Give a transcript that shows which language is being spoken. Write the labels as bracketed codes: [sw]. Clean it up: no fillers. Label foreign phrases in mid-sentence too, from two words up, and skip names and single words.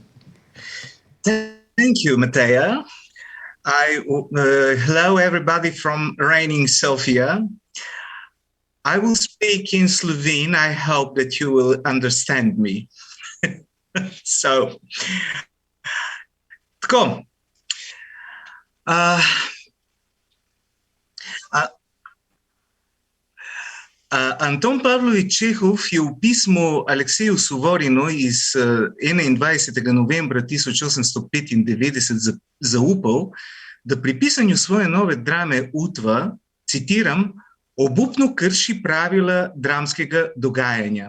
[en] Thank you, Mateja. Hello, everybody from reigning Sofia. I will speak in Slovene. I hope that you will understand me. So, [sl] tako. Anton Pavlovič Čehov je v pismu Alekseju Suvorinu iz 21. novembra 1895 zaupal, da pri pisanju svoje nove drame Utva, citiram, obupno krši pravila dramskega dogajanja.